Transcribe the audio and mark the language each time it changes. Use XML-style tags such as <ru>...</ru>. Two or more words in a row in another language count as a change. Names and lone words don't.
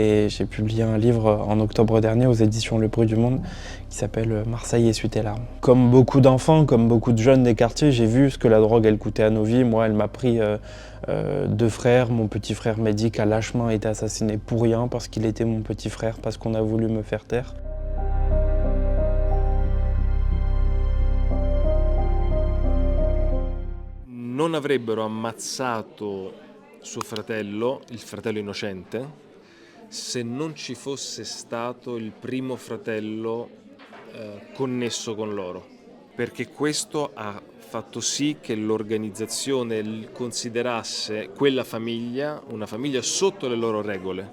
<fr>Et j'ai publié un livre en octobre dernier aux éditions Le Bruit du Monde qui s'appelle Marseille essuie tes larmes. Comme beaucoup d'enfants, comme beaucoup de jeunes des quartiers, j'ai vu ce que la drogue, elle coûtait à nos vies. Moi, elle m'a pris 2 frères. Mon petit frère Mehdi a lâchement été assassiné pour rien, parce qu'il était mon petit frère, parce qu'on a voulu me faire taire.</fr> <it>Non avrebbero ammazzato suo fratello, il fratello innocente, se non ci fosse stato il primo fratello connesso con loro, perché questo ha fatto sì che l'organizzazione considerasse quella famiglia una famiglia sotto le loro regole.</it>